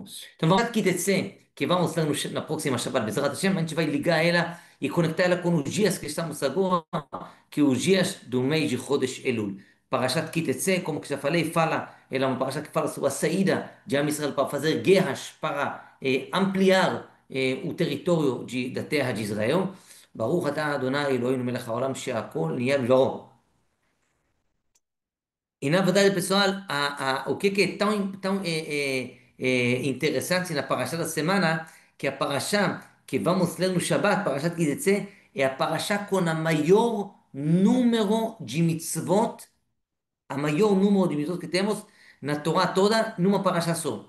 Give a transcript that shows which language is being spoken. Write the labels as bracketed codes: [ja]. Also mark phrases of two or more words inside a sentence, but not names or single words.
[pt] Então vamos aqui dizer que vamos lá na próxima Shabbat [he] בעזרת השם, [pt] a gente vai ligar ela e conectar ela com os dias que estamos agora, que os dias do mês de Chodesh Elul. Parashat Kitetse, como que já falei, ela é uma parashat que fala sobre a saída de [he] עם ישראל [pt] para fazer guerras, para ampliar o território da terra de Israel. [he] ברוך אתה אדני אלהינו מלך העולם שהכל נהיה בדברו. [pt] E na verdade, pessoal, o que é tão interessante na Parashá da semana, que a Parashá que vamos ler no Shabbat, Parashat Ki Tetzeh, é a Parashá com a maior número de mitzvot, a maior número de mitzvot que temos na Torá toda numa paraxá só.